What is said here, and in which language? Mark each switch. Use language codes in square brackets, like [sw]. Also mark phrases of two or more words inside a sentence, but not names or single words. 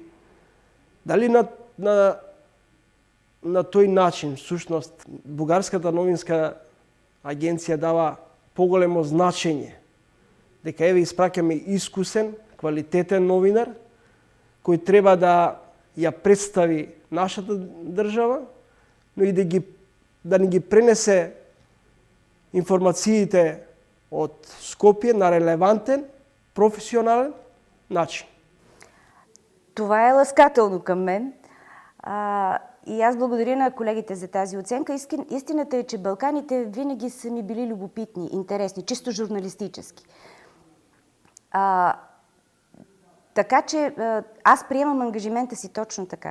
[mk] Дали на тој начин, всушност, бугарската новинска агенција дава поголемо значење дека еве испраќаме искусен, квалитетен новинар кој треба да ја представи нашата држава, но и да ни ги пренесе информациите од Скопје на релевантен, професионален начин. [bg] Това е ласкателно към мен. И аз благодаря на колегите за тази оценка. Истината е, че Балканите винаги са ми били любопитни, интересни, чисто журналистически. Така че аз приемам ангажимента си точно така.